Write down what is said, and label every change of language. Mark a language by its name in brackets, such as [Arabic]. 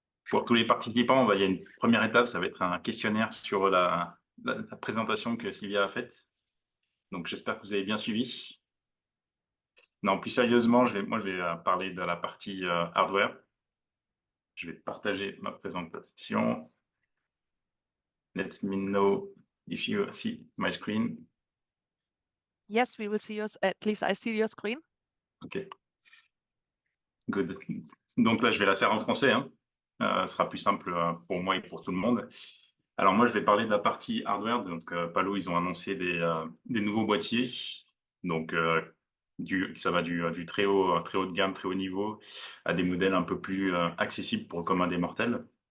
[French] pour tous les participants, il y a une première étape, ça va être un questionnaire sur la présentation que Sylvia a faite. Donc, j'espère que vous avez bien suivi. Non, plus sérieusement, je vais parler de la partie hardware. Je vais partager ma présentation. [English] Let me know if you see my screen. Yes, we will see yours. At least I see your screen. OK. Good. [French] Donc là, je vais la faire en français. Ce sera plus simple pour moi et pour tout le monde. Alors moi, je vais parler de la partie hardware. Donc Palo, ils ont annoncé des nouveaux boîtiers. Donc ça va du très haut de gamme, très haut niveau, à des modèles un peu plus accessibles pour le commun des mortels.